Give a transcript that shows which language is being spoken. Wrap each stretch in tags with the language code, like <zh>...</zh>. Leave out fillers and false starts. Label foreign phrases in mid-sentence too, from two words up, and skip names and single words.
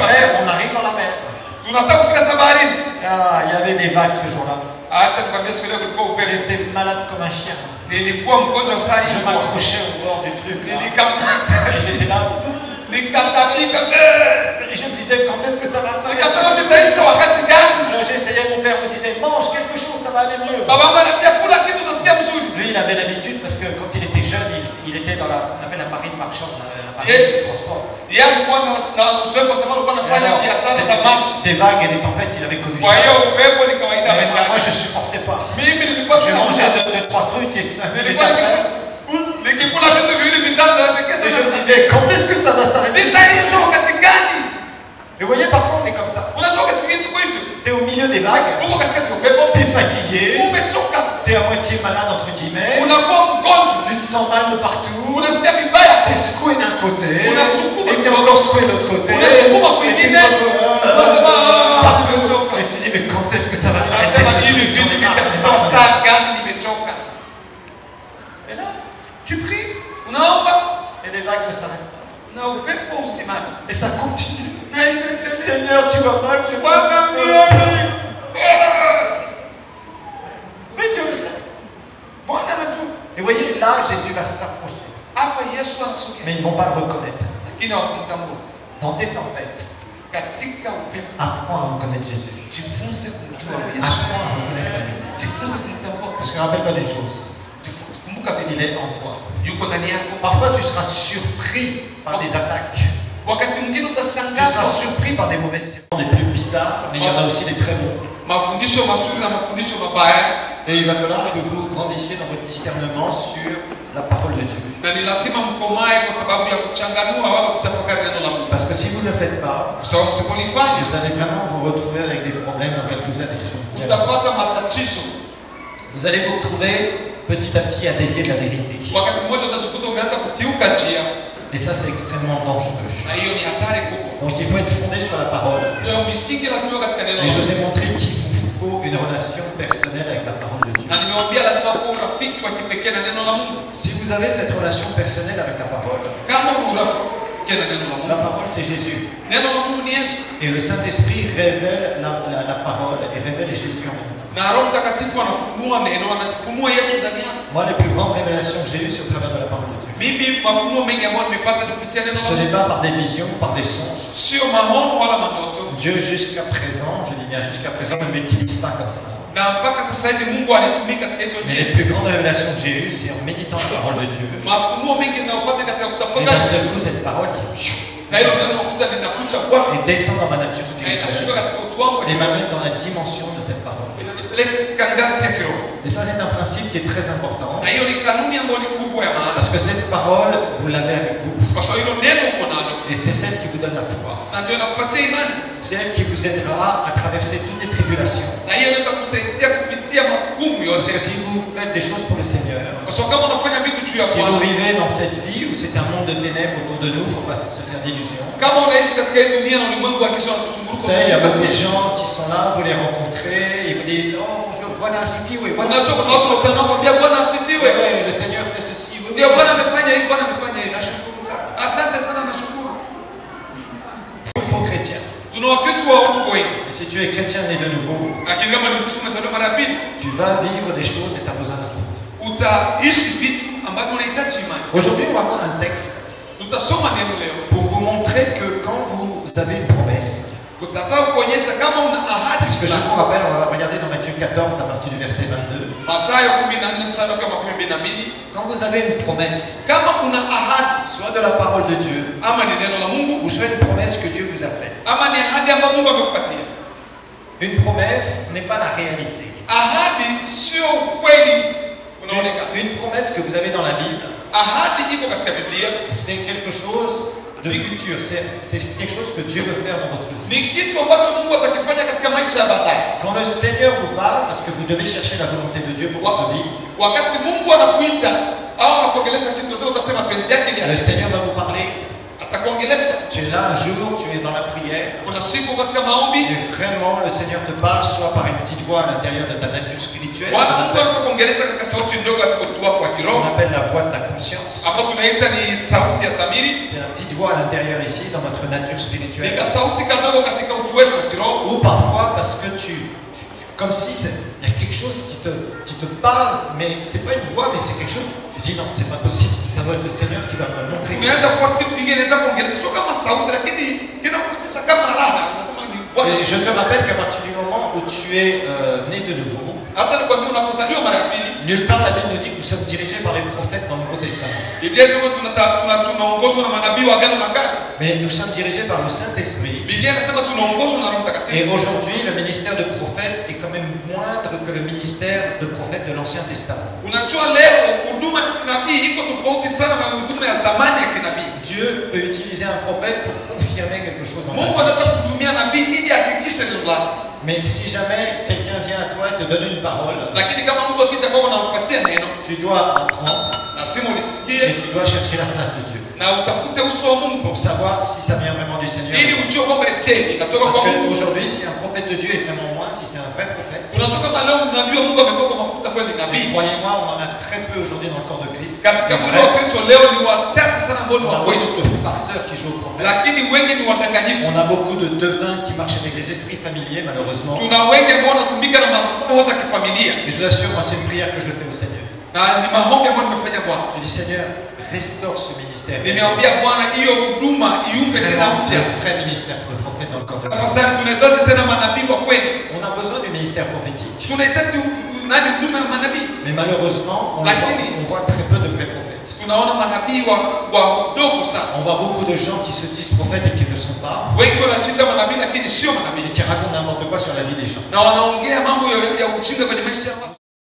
<fr>après, on arrive dans la mer.</fr> <sw>Tunataka kufika sasa baharini.</sw> <fr>Ah, il y avait des vagues ce jour-là.</fr> <sw>Acha tukwambie siku ile kulikuwa upepo.</sw> <fr>J'étais malade comme un chien.</fr> <sw>Nilikuwa mgonjwa sana</sw> <fr>Je</fr> <sw>hivi.</sw> <fr>m'accrochais au bord du truc. Là.</fr> <sw>Nilikamata.</sw> <fr>Et j'étais là.</fr> <sw>Nikatamika.</sw> <fr>Et je me disais, quand est-ce que ça va s'arrêter?</fr> <sw>Nikasema tutaisha wakati gani?</sw> <fr>Alors j'ai essayé, mon père me disait, mange quelque chose, ça va aller mieux.</fr> <sw>Baba yangu ananiambia kula kitu utasikia mzuri.</sw> <fr>Lui, il avait l'habitude, parce que quand il était jeune, il était dans ce qu'on appelle la marine marchande, la marine de transport.</fr> <sw>Yeye alikuwa na uzoefu kwa sababu alikuwa anafanya biashara za maji.</sw> <fr>Des vagues et des tempêtes, il avait connu</fr> <sw>Kwa</sw> <fr>ça.</fr> <sw>hiyo upepo ni kawaida</sw> <fr>Mais</fr> <sw>maisha.</sw> <fr>moi, je supportais pas.</fr> <sw>Mimi nilikuwa</sw> <fr>Je</fr> <sw>sina</sw> <fr>mangeais</fr> <sw>muda.</sw> <fr>deux, trois trucs et 5 minutes</fr> <sw>Nilikuwa</sw> <fr>après.</fr> <sw>nikikula vitu viwili vitatu na</sw> <fr>Et je me disais, quand est-ce que ça va s'arrêter?</fr> <sw>nitaisha wakati gani?</sw> <fr>Et vous voyez, parfois on est comme ça.</fr> <sw>Unajua wakati mwingine tuko hivi.</sw> <fr>Tu es au milieu des vagues,</fr> <sw>Uko katika upepo,</sw> <fr>tu es fatigué,</fr> <sw>umechoka,</sw> <fr>tu es à moitié malade, entre guillemets,</fr> <sw>unakuwa mgonjwa,</sw> <fr>tu te sens mal de partout,</fr> <sw>unasikia vibaya,</sw> <fr>tu es secoué d'un côté, On a secoué et tu es encore secoué de l'autre côté, On a secoué ma et tu cuisine. partout. Et tu dis, mais quand est-ce que ça va s'arrêter?</fr> <sw>unasema hivi</sw> <fr>J'en ai</fr> <sw>vitu</sw> <fr>marre, j'en ai</fr> <sw>vitatoa</sw> <fr>marre.</fr> <sw>saa gani nimechoka.</sw> <fr>Et là, tu pries,</fr> <sw>Unaomba</sw> <fr>et les vagues ne s'arrêtent pas.</fr> <sw>na upepo usimame.</sw> <fr>Et ça continue.</fr> <sw>Na inaendelea.</sw> <fr>Seigneur, tu vois pas que je</fr> <sw>Bwana mimi.</sw> <fr>Mais Dieu le sait.</fr> <sw>Bwana anajua.</sw> <fr>Et voyez, là, Jésus va s'approcher.</fr> <sw>Hapa Yesu anasogea.</sw> <fr>Mais ils ne vont pas le reconnaître.</fr> <sw>Lakini hawakumtambua.</sw> <fr>Dans tes tempêtes,</fr> <sw>Katika upepo</sw> <fr>apprends à reconnaître Jésus.</fr> <sw>jifunze kumjua Yesu.</sw> <fr>Apprends à reconnaître la Bible.</fr> <sw>Jifunze kumtambua</sw> <fr>Parce</fr> <sw>Kristo.</sw> <fr>que rappelle-toi d'une chose,</fr> <sw>Jifunze kumbuka vile</sw> <fr>il est en toi.</fr> <sw>yuko ndani yako.</sw> <fr>Parfois, tu seras surpris par des attaques.</fr> <sw>Wakati mwingine</sw> <fr>Tu seras</fr> <sw>utashangaa</sw> <fr>surpris par des mauvaises séances, des plus bizarres, mais il y en a aussi des très bons.</fr> <sw>mafundisho mazuri na mafundisho mabaya,</sw> <fr>Et il va falloir que vous grandissiez dans votre discernement sur la parole de Dieu.</fr> <sw>na ni lazima mkomae kwa sababu ya kuchanganua wala kutafakari neno la Mungu.</sw> <fr>Parce que si vous ne le faites pas,</fr> <sw>Kwa sababu msipolifanya</sw> <fr>vous allez vraiment vous retrouver avec des problèmes dans quelques années. Je vous le dis.</fr> <sw>utapata matatizo.</sw> <fr>Vous allez vous retrouver petit à petit à dévier de la vérité.</fr> <sw>Wakati mmoja utajikuta umeanza kutiuka njia,</sw> <fr>Et ça, c'est extrêmement dangereux.</fr> <sw>na hiyo ni hatari kubwa.</sw> <fr>Donc il faut être fondé sur la parole.</fr> <sw>Ndio misingi lazima iwe katika neno la</sw> <fr>Et je vous</fr> <sw>Mungu.</sw> <fr>ai montré qu'il vous faut une relation personnelle avec la parole de Dieu.</fr> <sw>Na nimewambia lazima kuwa urafiki wa kipekee na neno la Mungu.</sw> <fr>Si vous avez cette relation personnelle avec la parole,</fr> <sw>Kama una urafiki na neno la</sw> <fr>la</fr> <sw>Mungu,</sw> <fr>parole c'est Jésus.</fr> <sw>neno la Mungu ni Yesu,</sw> <fr>Et le Saint-Esprit révèle la parole et révèle Jésus en même temps.</fr> <sw>na Roho Mtakatifu anafunua neno, anafunua Yesu ndani yako.</sw> <fr>Moi, les plus grandes révélations que j'ai eues, c'est au travers de la parole de Dieu.</fr> <sw>Mimi mafunuo mengi ambayo nimepata ni kupitia neno la</sw> <fr>Ce n'est</fr> <sw>Mungu,</sw> <fr>pas par des visions, par des songes.</fr> <sw>sio maono wala mandoto.</sw> <fr>Dieu jusqu'à présent, je dis bien jusqu'à présent, ne m'utilise pas comme ça.</fr> <sw>Na mpaka sasa hivi Mungu anitumii katika hizo</sw> <fr>Mais les</fr> <sw>njia.</sw> <fr>plus grandes révélations que j'ai eues, c'est en méditant la parole de Dieu.</fr> <sw>Mafunuo mengi ninayopata katika</sw> <fr>Et d'un</fr> <sw>kutafakari,</sw> <fr>seul coup, cette parole</fr> <sw>na hilo neno unakuta linakuja kwako</sw> <fr>et descend dans ma nature</fr> <sw>na inashuka</sw> <fr>spirituelle</fr> <sw>katika utu wangu,</sw> <fr>et m'amène dans la dimension de cette parole.</fr> <sw>inanipeleka ngazi ya kiroho.</sw> <fr>Et ça, c'est un principe qui est très important.</fr> <sw>Na hiyo ni kanuni ambayo ni kubwa ya maana,</sw> <fr>Parce que cette parole, vous l'avez avec vous.</fr> <sw>kwa sababu hilo neno uko nalo</sw> <fr>Et c'est celle qui vous donne la foi.</fr> <sw>na ndio inakupatia imani,</sw> <fr>C'est elle qui vous aidera à traverser toutes les tribulations.</fr> <sw>na hiyo ndio itakusaidia kupitia magumu</sw> <fr>Parce</fr> <sw>yote,</sw> <fr>que si vous faites des choses pour le Seigneur,</fr> <sw>kwa sababu kama unafanya vitu juu ya</sw> <fr>si vous</fr> <sw>Bwana,</sw> <fr>vivez dans cette vie où c'est un monde de ténèbres autour de nous, il ne faut pas se faire d'illusions.</fr> <sw>kama unaishi katika hii dunia na ulimwengu wa giza unakuzunguruka,</sw> <fr>Vous savez, il y a beaucoup de gens qui sont là, vous les rencontrez, ils vous disent, oh bonjour,</fr> <sw>Bwana asifiwe, Bwana unajua kuna watu asifiwe. wanakutana kwambia Bwana asifiwe,</sw> <fr>Ouais, le Seigneur fait ceci, oui,</fr> <sw>ndio</sw> <fr>oui.</fr> <sw>Bwana amefanya hivi, Bwana amefanya hivi, Nashukuru sana. asante sana, nashukuru.</sw> <fr>tu es chrétien né de nouveau,</fr> <sw>lakini kama ni Mkristo umezaliwa mara ya pili,</sw> <fr>tu vas vivre des choses et tu as besoin d'un foi.</fr> <sw>utaishi vitu ambavyo unahitaji imani.</sw> <fr>Aujourd'hui, on va voir un texte</fr> <sw>Tutasoma neno leo</sw> <fr>pour vous montrer que quand vous avez une promesse,</fr> <sw>kutataka kuonyesha kama una ahadi.</sw> <fr>parce que je vous rappelle, on va regarder dans Matthieu 14 à partir du verset 22.</fr> <sw>Mathayo 14 mstari wa 12.</sw> <fr>Quand vous avez une promesse,</fr> <sw>Kama una ahadi,</sw> <fr>soit de la parole de Dieu,</fr> <sw>ama ni neno la Mungu,</sw> <fr>ou soit une promesse que Dieu vous a faite.</fr> <sw>ama ni ahadi ambayo Mungu amekupatia.</sw> <fr>Une promesse n'est pas la réalité.</fr> <sw>Ahadi sio kweli unaonekana.</sw> <fr>Une promesse que vous avez dans la Bible,</fr> <sw>Ahadi iko katika Biblia,</sw> <fr>c'est quelque chose de futur. C'est quelque chose que Dieu veut faire dans votre vie.</fr> <sw>ni kitu ambacho Mungu atakifanya katika maisha ya baadaye.</sw> <fr>Quand le Seigneur vous parle, parce que vous devez chercher la volonté de Dieu pour votre vie,</fr> <sw>Wakati Mungu anakuita au anakuongelesha kitu, sio utafute mapenzi yake</sw> <fr>le</fr> <sw>ni</sw> <fr>Seigneur va vous parler.</fr> <sw>atakuongelesha.</sw> <fr>Tu es là un jour, tu es dans la prière,</fr> <sw>Kuna siku katika maombi,</sw> <fr>et vraiment le Seigneur te parle, soit par une petite voix à l'intérieur de ta nature spirituelle,</fr> <sw>Bwana Mungu anaweza kuongelesha katika sauti ndogo katika utu wako wa</sw> <fr>on</fr> <sw>kiroho,</sw> <fr>appelle la voix de ta conscience.</fr> <sw>hapo tunaita ni sauti ya samiri.</sw> <fr>C'est la petite voix à l'intérieur ici, dans notre nature</fr> <sw>Ni</sw> <fr>spirituelle.</fr> <sw>ka sauti kadogo katika utu wetu wa kiroho,</sw> <fr>Ou parfois parce que comme si il y a quelque chose qui te parle, mais c'est pas une voix, mais c'est quelque chose. Tu dis non, c'est pas possible, ça doit être le Seigneur qui va me montrer.</fr> <sw>unaweza kuwa kitu kingine inaweza kuongelesha sio kama sauti, lakini kinakuhusisha kama raha. Unasema ni Bwana.</sw> <fr>Et je te rappelle qu'à partir du moment où tu es né de nouveau,</fr> <sw>Hata nikwambia unapozaliwa mara ya pili,</sw> <fr>nulle part la Bible nous dit que nous sommes dirigés par les prophètes dans le Nouveau Testament.</fr> <sw>Biblia inasema tunaongozwa na manabii wa Agano la Kale.</sw> <fr>Mais nous sommes dirigés par le Saint-Esprit.</fr> <sw>Biblia inasema tunaongozwa na Roho</sw> <fr>Et</fr> <sw>Mtakatifu.</sw> <fr>aujourd'hui, le ministère de prophète est quand même moindre que le ministère de prophète de l'Ancien Testament.</fr> <sw>Unajua leo huduma ya kinabii iko tofauti sana na huduma ya zamani ya kinabii.</sw> <fr>Dieu peut utiliser un prophète pour confirmer quelque chose dans ta</fr> <sw>Mungu</sw> <fr>vie.</fr> <sw>anaweza kutumia nabii ili ahakikishe neno lake.</sw> <fr>Mais si jamais quelqu'un vient à toi et te donne une parole,</fr> <sw>Lakini kama mtu akija kwako na kupatia neno,</sw> <fr>tu dois apprendre</fr> <sw>lazima</sw> <fr>et</fr> <sw>ulisikie</sw> <fr>tu dois chercher la face de Dieu</fr> <sw>na utafute uso wa Mungu</sw> <fr>pour savoir si ça vient vraiment du Seigneur.</fr> <sw>ili ujue kwamba je, inatoka</sw> <fr>Parce</fr> <sw>kwa Mungu.</sw> <fr>qu'aujourd'hui, si un prophète de Dieu est vraiment moi, si c'est un vrai prophète,</fr> <sw>Unajua kama leo nabii wa Mungu amekuwa kwa mafuta kweli</sw> <fr>mais</fr> <sw>nabii.</sw> <fr>croyez-moi, on en a très peu aujourd'hui dans le corps de Christ.</fr> <sw>Katika</sw> <fr>Mais</fr> <sw>mwili wa</sw> <fr>vrai,</fr> <sw>Kristo leo ni wachache sana ambao ni</sw> <fr>on</fr> <sw>wa</sw> <fr>a</fr> <sw>kweli.</sw> <fr>beaucoup de farceurs qui jouent au prophète.</fr> <sw>Lakini wengi ni wadanganyifu.</sw> <fr>On a beaucoup de devins qui marchent avec des esprits familiers, malheureusement.</fr> <sw>Tuna wengi ambao wanatumika na maroho za kifamilia.</sw> <fr>Et je vous assure, moi, c'est une prière que je fais au Seigneur.</fr> <sw>Na ni maombi ambayo nimefanya Bwana.</sw> <fr>Je dis, Seigneur, restaure ce ministère.</fr> <sw>Nimeambia Bwana hiyo huduma iumbe tena</sw> <fr>Vraiment,</fr> <sw>upya.</sw> <fr>le vrai ministère pour le prophète dans le corps de Christ.</fr> <sw>Tafadhali tunahitaji tena manabii wa kweli.</sw> <fr>On a besoin du ministère prophétique.</fr> <sw>Tunahitaji nani huduma ya manabii.</sw> <fr>Mais malheureusement, on voit très peu de vrais prophètes.</fr> <sw>Tunaona manabii wa dogo sana.</sw> <fr>On voit beaucoup de gens qui se disent prophètes et qui ne le sont pas.</fr> <sw>Wengi wanajiita manabii lakini sio manabii.</sw> <fr>Et qui racontent n'importe quoi sur la vie des gens.</fr> <sw>Na wanaongea mambo ya ujinga kwenye maisha ya watu.</sw>